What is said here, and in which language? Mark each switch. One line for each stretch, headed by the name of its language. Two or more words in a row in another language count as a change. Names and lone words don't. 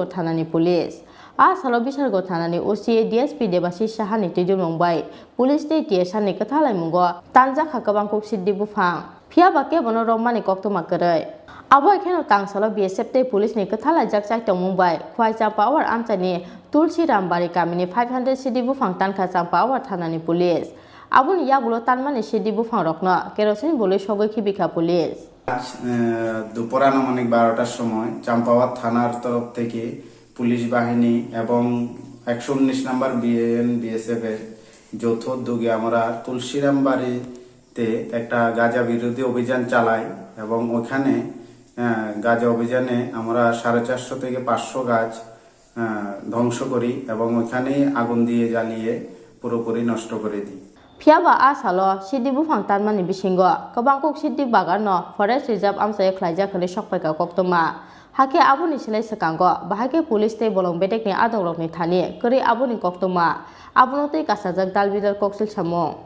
Kok Borok: thanani police a salo Bishalgor thanani OCA DSP Debasi Sahani tejul Mumbai police te TSA ni kathalai mungo tanja khakabang kok CD bufang phiaba ke bono romani kokto makai abo ekheno tang salo BSF te police ni kathala jak chai tong Mumbai khwai champawar amchani Tulsi Rambari kamini 500 CD bufang tanka champawar thanani police abuni yagulo tanmani CD bufang rokno kerosene bole sogoi khibika police
Bangla: দুপুর আনুমানিক 12টার সময় চাম্পাওয়ার থানার তরফ থেকে পুলিশ বাহিনী এবং 119 নম্বর বিএসএফ এর যৌথ উদ্যোগে আমরা তুলসীরাম বাড়িতে একটা গাঁজা বিরোধী অভিযান চালাই এবং ওখানে গাঁজা অভিযানে আমরা 450 থেকে 500 গাছ ধ্বংস করি এবং ওখানে আগুন দিয়ে জ্বালিয়ে পুরোপুরি নষ্ট করে দিই
Kok Borok: phiaba asalo sidi bufang tanmani bisingo kabangkok sidi bagarno
English: forest reserve
Kok Borok: amsaye khlaija khali sokpaika koktoma hake abuni silai sakango bahake police te bolong betekni adongrokni thani kori abuni koktoma abunotei kasajak dalbidar koksil samo